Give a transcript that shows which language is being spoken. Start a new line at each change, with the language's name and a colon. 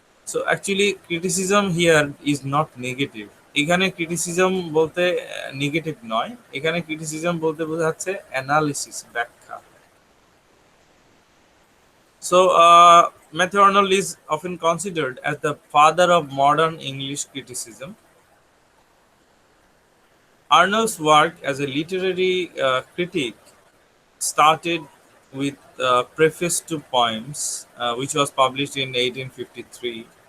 English: So actually criticism here is not negative.
Bangla: এখানে criticism বলতে negative নয়, এখানে ক্রিটিসিজম বলতে বোঝাচ্ছে অ্যানালিসিস, ব্যাখ্যা।
English: So Matthew Arnold is often considered as the father of modern English criticism. Arnold's work as a literary critic started with preface to poems, which was published in 1853.